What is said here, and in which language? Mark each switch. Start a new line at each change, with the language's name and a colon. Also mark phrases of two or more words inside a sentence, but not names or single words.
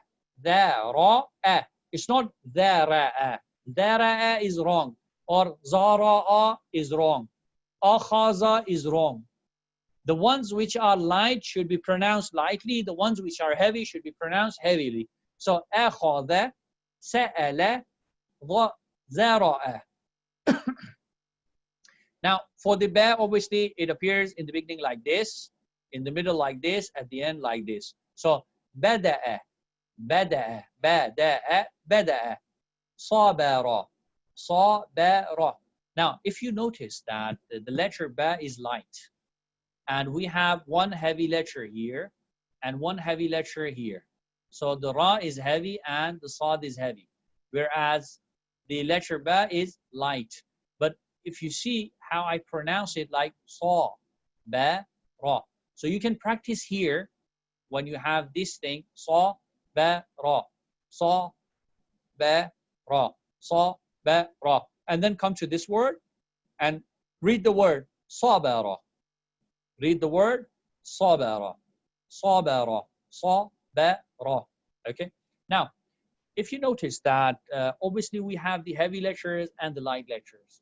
English: Dhara'a. It's not dhara'a. Dhara'a is wrong. Or zara'a is wrong. Akhaza is wrong. The ones which are light should be pronounced lightly. The ones which are heavy should be pronounced heavily.
Arabic: So أخذ، سأل، ذرأ.
English: Now, for the ba, obviously, it appears in the beginning like this, in the middle like this, at the end like this. So,
Arabic: بدأ، بدأ، بدأ، بدأ، صبر، صبر.
English: Now, if you notice that the letter ba is light, and we have one heavy letter here, and one heavy letter here. So, the ra is heavy and the sad is heavy, whereas the letter ba is light. But if you see how I pronounce it, like sa, ba, ra. So you can practice here when you have this thing, sa, ba, ra, sa, ba, ra, sa, ba, ra. And then come to this word and read the word sabara. Read the word
Arabic: صبر، صبر، صبر.
English: Okay. Now, if you notice that obviously we have the heavy letters and the light letters.